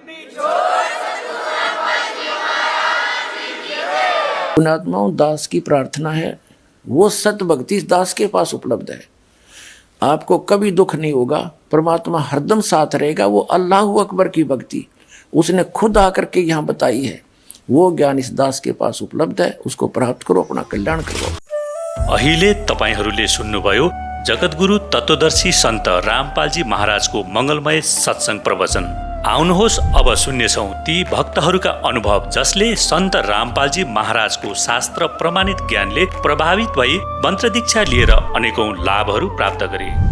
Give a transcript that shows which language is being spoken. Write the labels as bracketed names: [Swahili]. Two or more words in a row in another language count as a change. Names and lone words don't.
[Hindi] पुण्यात्माओं, दास की प्रार्थना है, वो सत भक्ति इस दास के पास उपलब्ध है। आपको कभी दुख नहीं होगा, परमात्मा हरदम साथ रहेगा। वो [Arabic] الله أكبر [Hindi] की भक्ति उसने खुद आकर के यहाँ बताई है, वो ज्ञान इस दास के पास उपलब्ध है। उसको प्राप्त करो, अपना कल्याण करो। [Nepali] अहिले तपाईहरूले सुन्नुभयो जगतगुरु तत्वदर्शी सन्त रामपालजी महाराजको मङ्गलमय सत्संग प्रवचन। आउनुहोस् अब सुन्नेछौँ ती भक्तहरूका अनुभव जसले सन्त रामपालजी महाराजको शास्त्र प्रमाणित ज्ञानले प्रभावित भई मन्त्र दीक्षा लिएर अनेकौं लाभहरू प्राप्त गरे।